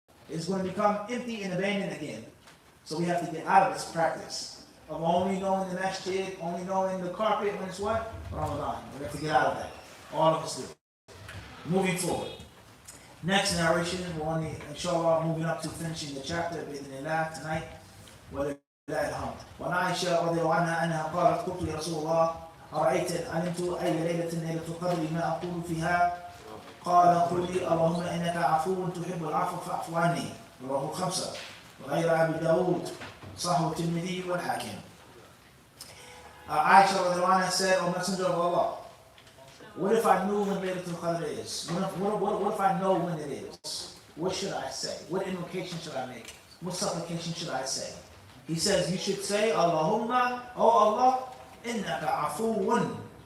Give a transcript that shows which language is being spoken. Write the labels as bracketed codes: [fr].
[en] It's going to become empty and abandoned again. So we have to get out of this practice of only knowing the masjid, only knowing the carpet when it's what? Ramadan. We have to get out of that. All of us do. Moving forward. Next narration, we're on the, inshallah, moving up to finishing the chapter بإذن tonight. [ar] ولله الحمد. وعن عائشة رضي الله عنها أنها قالت قلت يا رسول الله أرأيت إن علمت أي ليلة القدر ما أقول فيها قال قل لي اللهم إنك عفو تحب العفو فاعف عني. رواه الخمسة وغير أبي داود صححه الترمذي والحاكم. [en] Aisha رضي الله عنها said, O Messenger of Allah, what if I knew when Laylatul Qadr is? What if I know when it is? What should I say? What invocation should I make? What supplication should I say? He says, you should say, Allahumma, O Allah, innaka afuun.